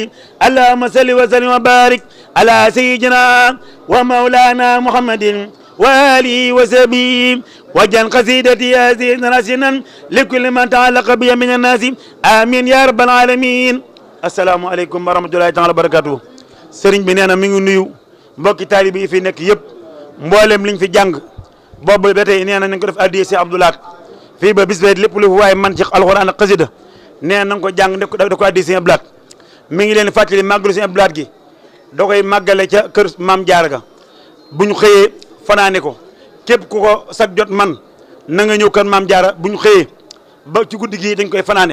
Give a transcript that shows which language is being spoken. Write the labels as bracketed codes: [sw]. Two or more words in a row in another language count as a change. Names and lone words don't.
[ar] اللهم صل وسلم وبارك على سيدنا ومولانا محمد وآله وصحبه وجن قصيدتي هذه راسنا لكل من تعلق بي من الناس آمين يا رب العالمين. السلام عليكم ورحمة الله تعالى وبركاته. [wo] sëriñ bi nee na mi ngi nuyu mbokki taalibe yi fi nekk yëpp mboolem liñ fi jàng boobu ba tey nee na nañ ko def addiya si Abdoulaat fii ba bis ba lépp lu waaye man ci alxuraan ak xasida nee na nga ko jàng def ko addiya si Abdoulaat. mi ngi leen fàttali màggalu si Abdoulaat gi da koy màggale ca kër maam Jaara ga buñ xëyee fanaane ko képp ku ko sag jot man na nga ñëw kër maam Jaara buñ xëyee ba ci guddi gi dañ koy fanaane.